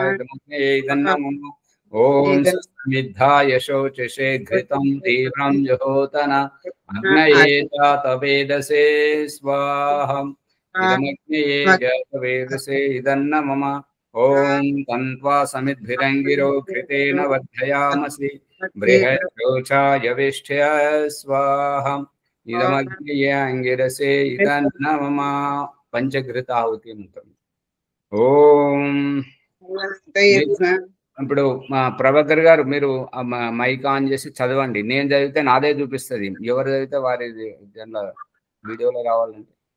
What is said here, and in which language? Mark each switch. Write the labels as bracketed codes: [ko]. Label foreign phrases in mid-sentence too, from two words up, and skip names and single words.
[sa] इदन्नमम ओम समिद्धाय शोचसे घृतं तीव्रं जुहोतन अग्नये जातवेदसे स्वाहा इदमग्नये जातवेदसे इदन्नमम ओम तन्त्वा समिद्भिरङ्गिरो घृतेन वर्धयामसि बृहद्रोचाय विष्ठ्य स्वाहा इदमग्नये अंगिरसे इदन्नमम [te] పంచఘృతాహుతి మంత్రం. ఓం ఇప్పుడు మా ప్రభాకర్ గారు మీరు [en] mic on [te] చేసి చదవండి. నేను చదివితే నాదే చూపిస్తుంది, ఎవరు చదివితే వారి దాంట్లో వీడియోలో రావాలంటే.